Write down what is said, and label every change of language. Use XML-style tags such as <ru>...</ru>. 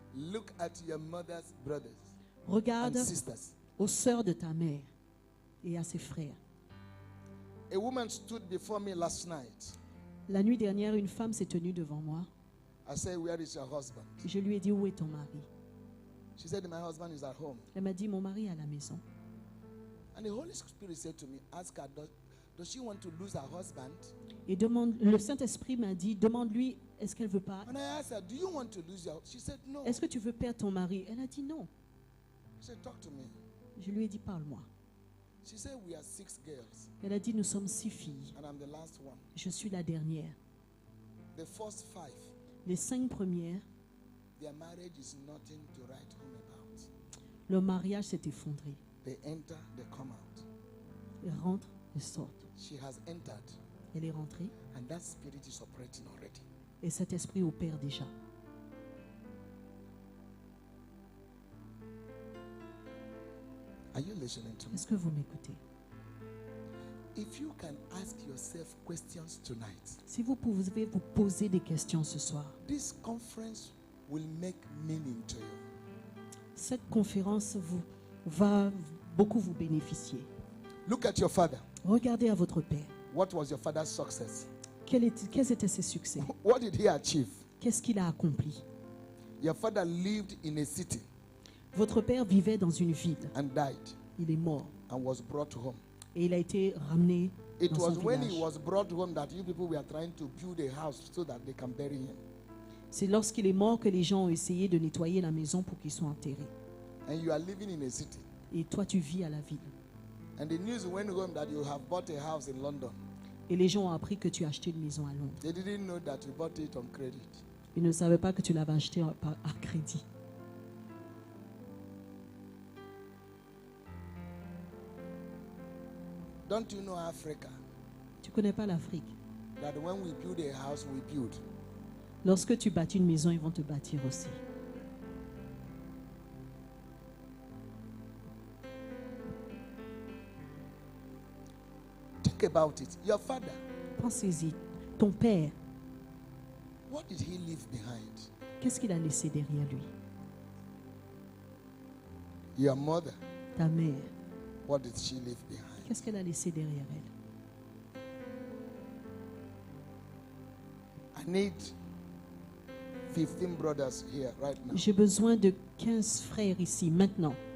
<en>Look at your mother's brothers</en> <fr>Regarde</fr> <en>and sisters.</en> <fr>aux sœurs de ta mère et à ses frères.</fr> <en>A woman stood before me last night.</en> <fr>La nuit dernière, une femme s'est tenue devant moi.</fr> <en>I said, where is your husband?</en> <fr>Je lui ai dit, où est ton mari?</fr> <en>She said, my husband is at home.</en> <fr>Elle m'a dit, mon mari est à la maison.</fr> <en>And the Holy Spirit said to me, ask her, does she want to lose her husband?</en> <fr>Et le Saint-Esprit m'a dit, demande-lui, est-ce qu'elle veut pas?</fr> <en>And I asked her, do you want to lose your? She said, no.</en> <fr>Est-ce que tu veux perdre ton mari? Elle a dit non.</fr> <en>She said, talk to me.</en> <fr>Je lui ai dit, parle-moi.</fr> <en>She said, we are 6 girls,</en> <fr>Elle a dit, nous sommes 6 filles.</fr> <en>and I'm the last one.</en> <fr>Je suis la dernière.</fr> <en>The first 5,</en> <fr>Les 5 premières,</fr> <en>their marriage is nothing to write home about.</en> <fr>leur mariage s'est effondré.</fr> <en>They enter, they come out.</en> <fr>Ils rentrent, ils sortent.</fr> <en>She has entered,</en> <fr>Elle est rentrée</fr> <en>and that spirit is operating already.</en> <fr>et cet esprit opère déjà.</fr> <en>Are you listening to me?</en> <fr>Est-ce que vous m'écoutez?</fr> <en>If you can ask yourself questions tonight,</en> <fr>Si vous pouvez vous poser des questions ce soir,</fr> <en>this conference will make meaning to you.</en> <fr>cette conférence va beaucoup vous bénéficier.</fr> <en>Look at your father.</en> <fr>Regardez à votre père.</fr> <en>What was your father's success?</en> <fr>Quels étaient ses succès?</fr> <en>What did he achieve?</en> <fr>Qu'est-ce qu'il a accompli?</fr> <en>Your father lived in a city</en> <fr>Votre père vivait dans une ville.</fr> <en>and died</en> <fr>Il est mort.</fr> <en>and was brought home.</en> <fr>Et il a été ramené</fr> <en>It</en> <fr>dans</fr> <en>was</en> <fr>son</fr> <en>when he</en> <fr>village.</fr> <en>was brought home that you people were trying to build a house so that they can bury him.</en> <fr>C'est lorsqu'il est mort que les gens ont essayé de nettoyer la maison pour qu'il soit enterré.</fr> <en>And you are living in a city.</en> <fr>Et toi, tu vis à la ville.</fr> <en>And the news went home that you have bought a house in London.</en> <fr>Et les gens ont appris que tu as acheté une maison à Londres.</fr> <en>They didn't know that you bought it on credit.</en> <fr>Ils ne savaient pas que tu l'avais acheté à crédit.</fr> <en>Don't you know Africa?</en> <fr>Tu connais pas l'Afrique.</fr> <en>That when we build a house, we build.</en> <fr>Lorsque tu bâtis une maison, ils vont te bâtir aussi.</fr> <en>Think about it. Your father,</en> <fr>Pensez-y. Ton père,</fr> <en>what did he leave behind?</en> <fr>qu'est-ce qu'il a laissé derrière lui?</fr> <en>Your mother,</en> <fr>Ta mère,</fr> <en>what did she leave behind?</en> <fr>qu'est-ce qu'elle a laissé derrière elle?</fr> <en>I need 15 brothers here right now.</en> <fr>J'ai besoin de 15 frères ici, maintenant.</fr>